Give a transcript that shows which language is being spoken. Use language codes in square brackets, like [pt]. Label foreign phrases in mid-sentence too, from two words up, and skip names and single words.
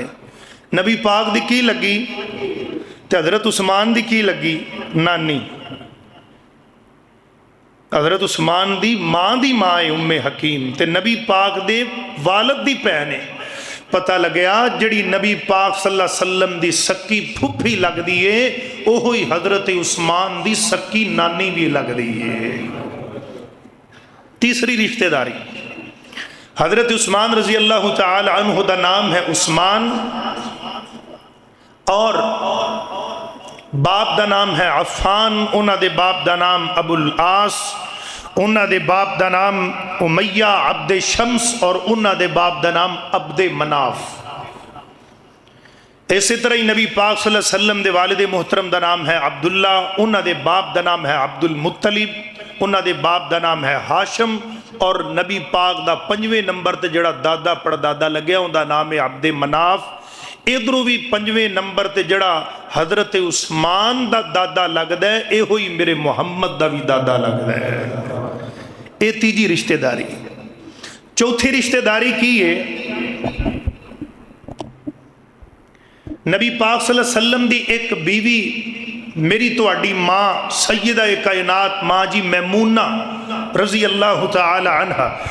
[pa] نبی پاک دی کی لگی تے حضرت عثمان دی کی لگی؟ نانی۔ حضرت عثمان دی ماں ہے ام حکیم تے نبی پاک دے والد دی بہن ہے۔ پتہ لگیا جڑی نبی پاک [ar] صلی اللہ علیہ وسلم [pa] دی سکی پھوپھی لگ دیئے اوہی حضرت عثمان دی سکی نانی بھی لگ دیئے۔ تیسری رشتہ داری حضرت عثمان [ar] رضی اللہ تعالی عنہ [pa] دا نام ہے عثمان، اور باپ دا نام ہے عفان، انہاں دے باپ دا نام ابو العاص، انہاں دے باپ دا نام امیہ عبد شمس، اور انہاں دے باپ دا نام عبد مناف۔ اسی طرح ہی نبی پاک [ar] صلی اللہ علیہ وسلم [pa] دے والد محترم دا نام ہے عبداللہ، انہاں دے باپ دا نام ہے عبد المطلب، انہاں دے باپ دا نام ہے ہاشم، اور نبی پاک دا 5ویں نمبر تے جڑا دادا پڑدادا لگیا ان دا نام ہے عبد مناف۔ ادھروں بھی 5ویں نمبر تے جڑا حضرت عثمان دا دادا لگدا ہے اے ہوئی میرے محمد دا بھی دادا لگدا ہے۔ اے تیجی رشتہ داری۔ چوتھی رشتہ داری کی ہے، نبی پاک [ar] صلی اللہ علیہ وسلم [pa] دی ایک بیوی میری تواڈی ماں سیدہ کائنات ماں جی میمونہ [ar] رضی اللہ تعالی عنہ،